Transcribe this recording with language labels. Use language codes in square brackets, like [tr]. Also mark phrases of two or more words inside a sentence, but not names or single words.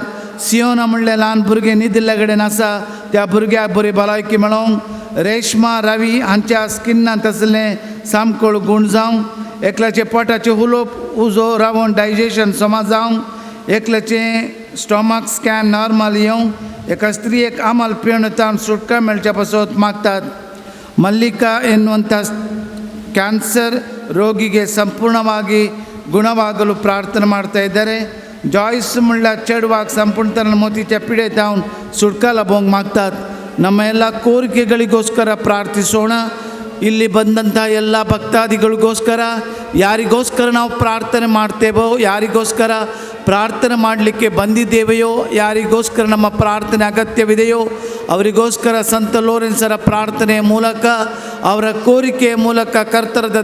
[kok] सियोना म्हणले ल्हान भुरगे न्हिदिल्ले कडेन आसा त्या भुरग्याक बरी भलायकी मेळोवंक, रेशमा रवी हांच्या स्किनांत आसलें सामकोळ गूण जावंक, एकल्याचे पोटाचे उलोप उजो रावून डायजेशन समा जावंक, एकल्याचे [en] stomach scan normal [kok] येवंक, एका स्त्रियेक आमाल पिवणतावन सुटका मेळच्या पासत मागतात. [kn] ಮಲ್ಲಿಕಾ ಎನ್ನುವಂಥ ಕ್ಯಾನ್ಸರ್ ರೋಗಿಗೆ ಸಂಪೂರ್ಣವಾಗಿ ಗುಣವಾಗಲು ಪ್ರಾರ್ಥನೆ ಮಾಡ್ತಾ ಇದ್ದಾರೆ. [kok] ಜಾಯ್ಸ್ ಮುಳ್ಳ ಚೆಡುವಾಗ ಸಂಪೂರ್ಣ ಮೋತಿच्या पिडेतावन सुटका ಲಭೋಂಗ್ ಮಾಗ್ತಾತ್. [kn] ನಮ್ಮ ಎಲ್ಲ ಕೋರಿಕೆಗಳಿಗೋಸ್ಕರ ಪ್ರಾರ್ಥಿಸೋಣ. ಇಲ್ಲಿ ಬಂದಂಥ ಎಲ್ಲ ಭಕ್ತಾದಿಗಳಿಗೋಸ್ಕರ ಯಾರಿಗೋಸ್ಕರ ನಾವು ಪ್ರಾರ್ಥನೆ ಮಾಡ್ತೇವೋ, ಯಾರಿಗೋಸ್ಕರ ಪ್ರಾರ್ಥನೆ ಮಾಡಲಿಕ್ಕೆ ಬಂದಿದ್ದೇವೆಯೋ, ಯಾರಿಗೋಸ್ಕರ ನಮ್ಮ ಪ್ರಾರ್ಥನೆ ಅಗತ್ಯವಿದೆಯೋ ಅವರಿಗೋಸ್ಕರ ಸಂತ ಲೋರೆನ್ಸರ ಪ್ರಾರ್ಥನೆಯ ಮೂಲಕ, ಅವರ ಕೋರಿಕೆಯ ಮೂಲಕ ಕರ್ತರದ